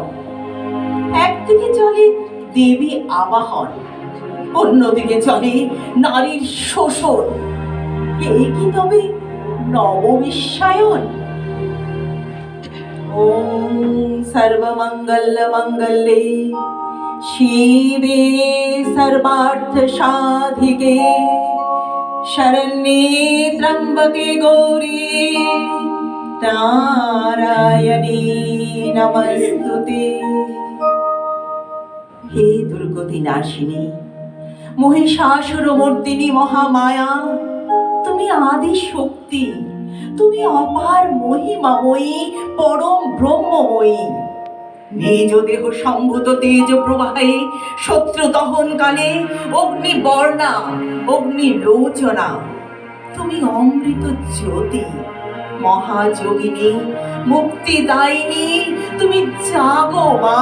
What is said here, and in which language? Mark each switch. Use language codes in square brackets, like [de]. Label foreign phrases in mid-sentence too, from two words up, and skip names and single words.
[bn] একদিকে চলে দেবী আবাহন, অন্যদিকে চলে নারীর শোষণ। এই কি তবে নববিশ্বায়ন? [sa] ওম সর্বমঙ্গল মঙ্গলে শিবে সর্বার্থ সাধিকে শরণ্যে ত্র্যম্বকে গৌরী নারায়ণী নমস্তুতে। [bn] হে দুর্গতি নাশিনী, মহিষাসুরমর্দিনী মহামায়া, তুমি আদি শক্তি, তুমি অপার মহিমাময়ী, পরম ব্রহ্মময়ী। নিজ দেহ সম্ভূত তেজ প্রবাহে শত্রু দহন কালে অগ্নি বর্ণা অগ্নি লোচনা, তুমি অমৃত জ্যোতি মহাযোগিনী মুক্তিদায়িনী, তুমি জাগো মা।